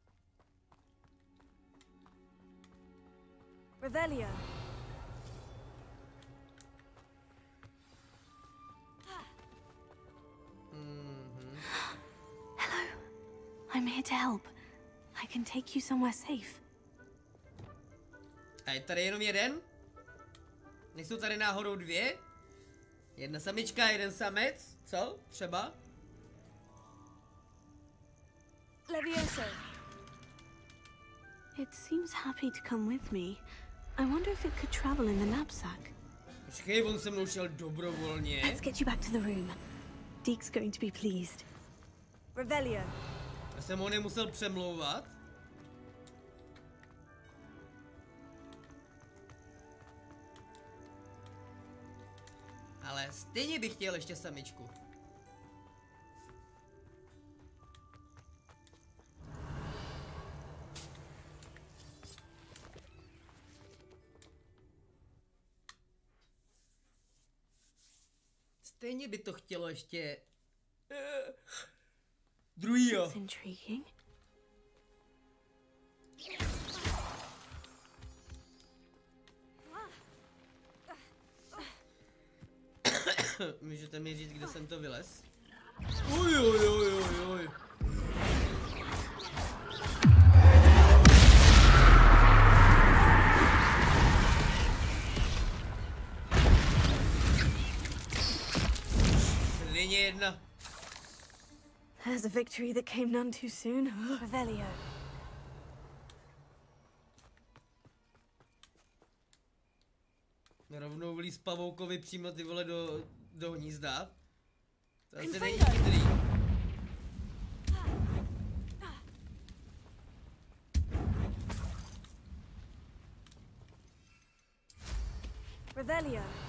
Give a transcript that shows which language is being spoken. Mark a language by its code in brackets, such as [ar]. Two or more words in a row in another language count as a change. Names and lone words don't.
[en] Revelio. Hello. I'm here to help. I can take you somewhere safe. [cs] A je tady jenom jeden? Nejsou tady náhodou dvě? Jedna samička, jeden samec? Co? Třeba? [en] Levioso. It seems happy to come with me. I wonder if it could travel in the knapsack. [cs] Počkej, on se mnou šel dobrovolně. [en] Let's get you back to the room. Deke's going to be pleased. Revelio. [cs] Já jsem ho nemusel přemlouvat. Ale stejně bych chtěl ještě samičku. Stejně by to chtělo ještě... druhýho. [en] That's intriguing. [cs] Můžete mi říct, kde jsem to vylez? Oj. Svině jedna. [en] There's a victory that came none too soon. Revelio. [cs] Rovnou vlíz pavoukovi přímo ty vole do hnízda. To asi není chytrý. [en] Revelio.